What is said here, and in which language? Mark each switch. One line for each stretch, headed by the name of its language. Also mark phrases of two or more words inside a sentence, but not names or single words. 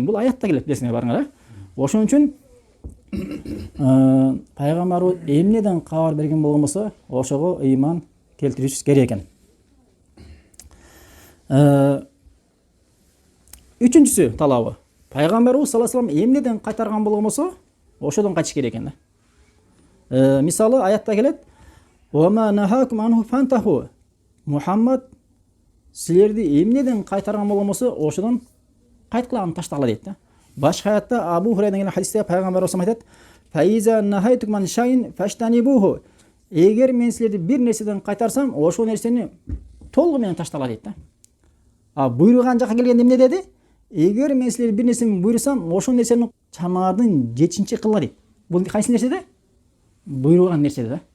Kyrgyz: Бул аятта келет, билесиңер барыңар, Ошон үчүн пайгамбарыбыз эмнеден кабар берген болгон болсо, ошого ыйман келтиришибиз керек экен. Үчүнчүсү талабы. Пайгамбарыбыз
Arabic: صلى الله عليه وسلم
Kyrgyz: эмнеден кайтарган болгон болсо, ошодон кайтыш керек экен да. Мисалы аятта келет:
Arabic: "وما نهاكم عنه فانتهوا".
Kyrgyz: Мухаммад силерди эмнеден кайтарган болгон болсо, ошодон кайткылаган таштагыла дейт да. Башка аятта Абу Хурайрадан келген хадисте пайгамбарыбыз айтат:
Arabic: "فإذا نهيتكم عن شيء فاجتنبوه".
Kyrgyz: Эгер мен силерди бир нерседен кайтарсам, ошол нерсени толугу менен таштагыла дейт да. Буйруган жакка келгенде эмне деди? Эгер мен силерди бир нерсени буйрусам, ошол нерсени чамаардын жетинчи кылла дейт. Бул кайсы нерседе? Буйруган нерседе да.